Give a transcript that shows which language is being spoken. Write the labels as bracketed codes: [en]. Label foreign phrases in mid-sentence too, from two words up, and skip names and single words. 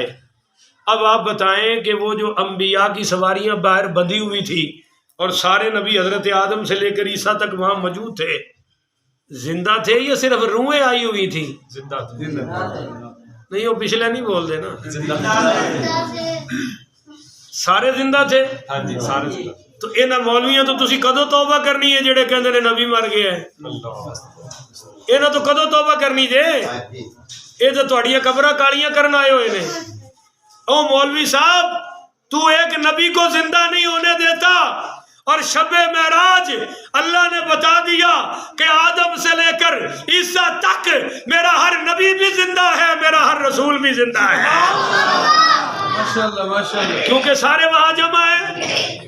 [ur] اب آپ بتائیں کہ وہ جو انبیاء کی سواریاں باہر بندھی ہوئی تھی اور سارے نبی حضرت آدم سے لے کر عیسیٰ تک وہاں موجود تھے، زندہ تھے یا صرف روحیں آئی ہوئی تھی؟ [pa] زندہ تھے، نہیں وہ پچھلے نہیں بول دے نا، سارے زندہ تھے۔ تو انہاں مولویاں تو تسی کدو توبہ کرنی ہے جڑے کہندے نے نبی مر گیا ہے؟ انہاں تو کدو توبہ کرنی جے؟ یہ تو تہاڈیاں قبراں کالیاں کرن آئے ہوئے نے۔ [ur] او مولوی صاحب تو ایک نبی کو زندہ نہیں ہونے دیتا، اور شب معراج اللہ نے بتا دیا کہ آدم سے لے کر عیسیٰ تک میرا ہر نبی بھی زندہ ہے، میرا ہر رسول بھی زندہ ہے، کیونکہ سارے وہاں جمع ہیں۔